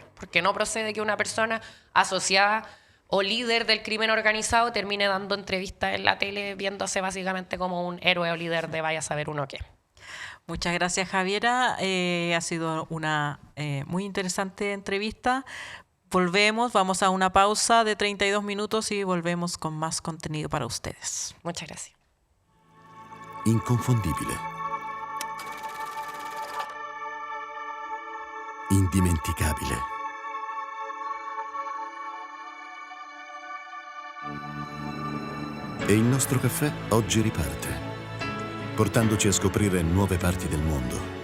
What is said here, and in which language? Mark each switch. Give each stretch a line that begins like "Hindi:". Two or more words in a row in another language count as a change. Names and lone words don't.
Spanish: Porque no procede que una persona asociada o líder del crimen organizado termine dando entrevistas en la tele viéndose básicamente como un héroe o líder de vaya a saber uno qué. Muchas gracias, Javiera. Ha sido una muy interesante entrevista. Vamos a una pausa de 32 minutos y volvemos con más contenido para ustedes. Muchas gracias.
Italian: Inconfondibile. Indimenticabile. E il nostro caffè oggi riparte, portandoci a scoprire nuove parti del mondo.